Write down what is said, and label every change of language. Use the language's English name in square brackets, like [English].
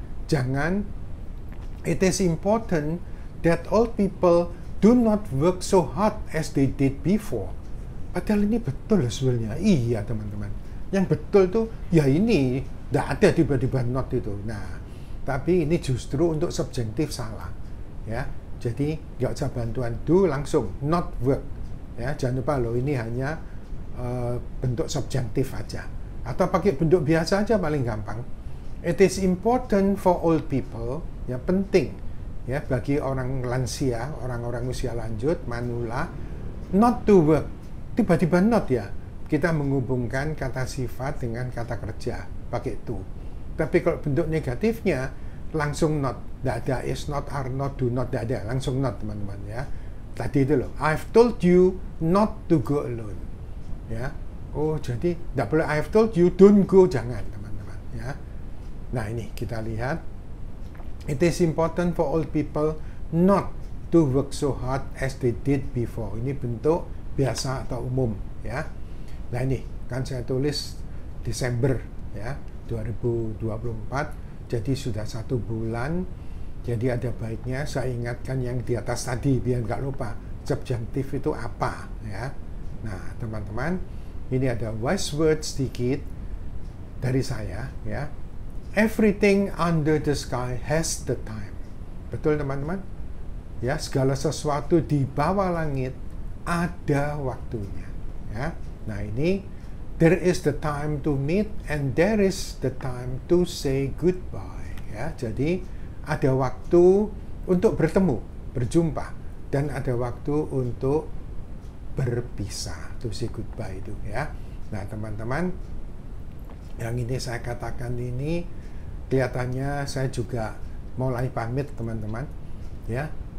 [Indonesian] Jangan, [English] it is important that old people do not work so hard as they did before. [Indonesian] Padahal ini betul sebenarnya. Iya teman-teman. Yang betul tuh ya ini, tidak ada tiba-tiba not itu. Nah, tapi ini justru untuk subjektif salah. Ya, jadi nggak usah bantuan do, langsung [English] not work. [Indonesian] Ya, jangan lupa loh, ini hanya bentuk subjektif aja. Atau pakai bentuk biasa aja paling gampang. [English] It is important for old people. [Indonesian] Ya, penting ya bagi orang lansia, orang-orang usia lanjut, manula, [English] not to work. [Indonesian] Tiba-tiba not ya, kita menghubungkan kata sifat dengan kata kerja pakai to. Tapi kalau bentuk negatifnya langsung not, tidak ada [English] is not, are not, do not, [Indonesian] tidak ada, langsung not teman-teman ya. Tadi itu loh, [English] I've told you not to go alone ya. [Indonesian] Oh, jadi tidak boleh [English] I've told you don't go, [Indonesian] jangan teman-teman ya. Nah, ini kita lihat, [English] it is important for old people not to work so hard as they did before. [Indonesian] Ini bentuk biasa atau umum ya. Nah, ini kan saya tulis Desember ya 2024, jadi sudah 1 bulan. Jadi ada baiknya saya ingatkan yang di atas tadi biar nggak lupa subjektif itu apa ya. Nah, teman-teman, ini ada [English] wise words [Indonesian] sedikit dari saya ya. [English] Everything under the sky has the time. [Indonesian] Betul teman-teman? Ya, segala sesuatu di bawah langit ada waktunya. Ya. Nah, ini [English] there is the time to meet and there is the time to say goodbye. [Indonesian] Ya, jadi ada waktu untuk bertemu, berjumpa, dan ada waktu untuk berpisah, [English] to say goodbye [Indonesian] itu ya. Nah, teman-teman, yang ini saya katakan ini kelihatannya saya juga mulai pamit teman-teman ya.